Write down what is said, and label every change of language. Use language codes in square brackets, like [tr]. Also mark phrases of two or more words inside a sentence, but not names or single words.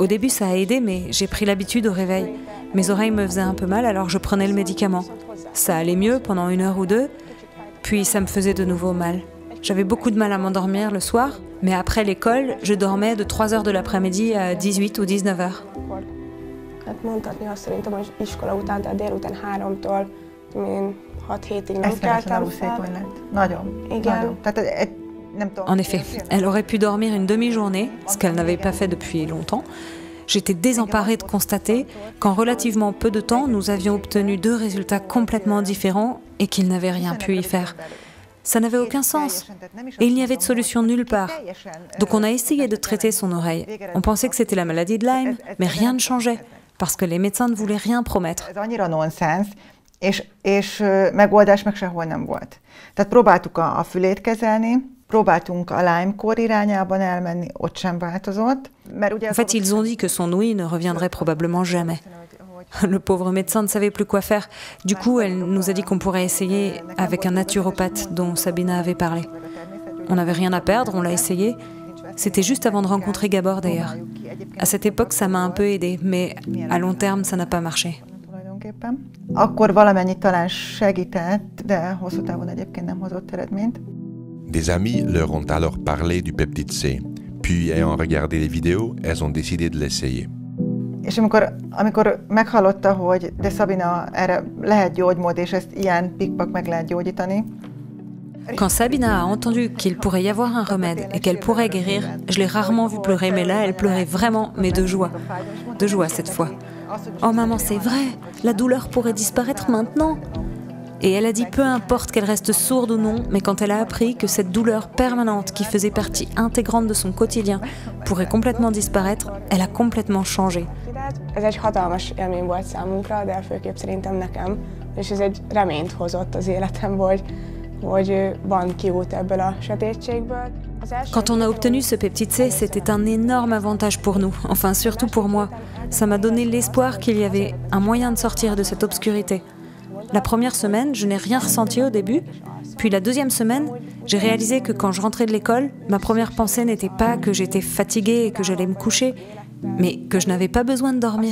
[fr] Au début, ça a aidé, mais j'ai pris l'habitude au réveil. Mes oreilles me faisaient un peu mal, alors je prenais le médicament. Ça allait mieux pendant 1 heure ou 2, puis ça me faisait de nouveau mal. J'avais beaucoup de mal à m'endormir le soir, mais après l'école, je dormais de 3 heures de l'après-midi à 18 ou 19 heures. [hu] Mondhatni azt szerintem, hogy iskola után, tehát délután 3-tól 6-7-ig nem keltem fel. Igen. [fr] En effet, elle aurait pu dormir une demi-journée, ce qu'elle n'avait pas fait depuis longtemps. J'étais désemparée de constater qu'en relativement peu de temps, nous avions obtenu 2 résultats complètement différents et qu'il n'avait rien pu y faire. Ça n'avait aucun sens. Et il n'y avait de solution nulle part. Donc on a essayé de traiter son oreille. On pensait que c'était la maladie de Lyme, mais rien ne changeait, parce que les médecins ne voulaient rien promettre. [hu] És megoldás meg sehol nem volt. Tehát próbáltuk a fülét kezelni, próbáltunk a Lyme-kór irányában elmenni, ott sem változott. [fr] En fait, ils ont dit que son ouïe ne reviendrait probablement jamais. Le pauvre médecin ne savait plus quoi faire. Du coup, elle nous a dit qu'on pourrait essayer avec un naturopathe dont Sabina avait parlé. On n'avait rien à perdre, on l'a essayé. C'était juste avant de rencontrer Gabor d'ailleurs. À cette époque, ça m'a un peu aidée, mais à long terme, ça n'a pas marché. [hu] Akkor valamennyit talán segített, de hosszú távon egyébként nem hozott eredményt. [fr] Des amis leur ont alors parlé du peptide C. Puis, ayant regardé les vidéos, elles ont décidé de l'essayer. [hu] És amikor meghallotta, hogy de Sabina, erre lehet gyógymód, és ezt ilyen pikpak meg lehet gyógyítani. [fr] Quand Sabina a entendu qu'il pourrait y avoir un remède et qu'elle pourrait guérir, je l'ai rarement vue pleurer, mais là, elle pleurait vraiment, mais de joie. De joie cette fois. Oh maman, c'est vrai, la douleur pourrait disparaître maintenant. Et elle a dit peu importe qu'elle reste sourde ou non, mais quand elle a appris que cette douleur permanente qui faisait partie intégrante de son quotidien pourrait complètement disparaître, elle a complètement changé. [hu] Ez egy hatalmas élmény volt számunkra, de főképp szerintem nekem, és ez egy reményt hozott az életembe, hogy van kiút ebből a sötétségből. [fr] Quand on a obtenu ce peptide C, c'était un énorme avantage pour nous, enfin surtout pour moi. Ça m'a donné l'espoir qu'il y avait un moyen de sortir de cette obscurité. La première semaine, je n'ai rien ressenti au début, puis la deuxième semaine, j'ai réalisé que quand je rentrais de l'école, ma première pensée n'était pas que j'étais fatiguée et que j'allais me coucher, mais que je n'avais pas besoin de dormir.